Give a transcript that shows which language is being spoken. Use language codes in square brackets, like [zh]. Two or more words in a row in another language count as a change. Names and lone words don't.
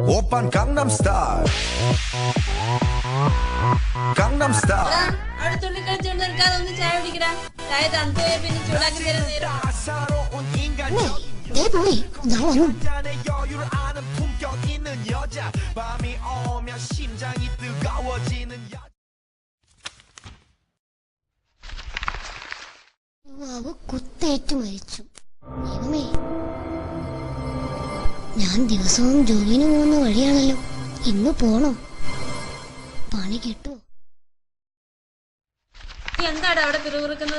[ko] 오빤 강남스타일 강남스타일 [ml] അടുത്തുള്ളി കളിച്ചോണ്ട് നിൽക്കാതെ ഒന്ന് ചായ കുടിക്കടാ. ചായ തണുത്ത് പോയ പിന്നെ ചൂടാക്കി തരാൻ നേരം. [ko] 따사로운 인간 내 보이 나와요. 잔의 여유를 아는 품격 있는 여자 밤이 오면 심장이 뜨거워지는 여자 [ml] യുവാവ് കുത്തേറ്റു മരിച്ചു. ദൈവമേ, ഞാൻ ദിവസവും ജോലിന് പോകുന്ന വഴിയാണല്ലോ. ഇന്ന് പോണോ? പണി കിട്ടുമോ? നീ എന്താടാ അവിടെ പിറുപിറുക്കുന്നത്?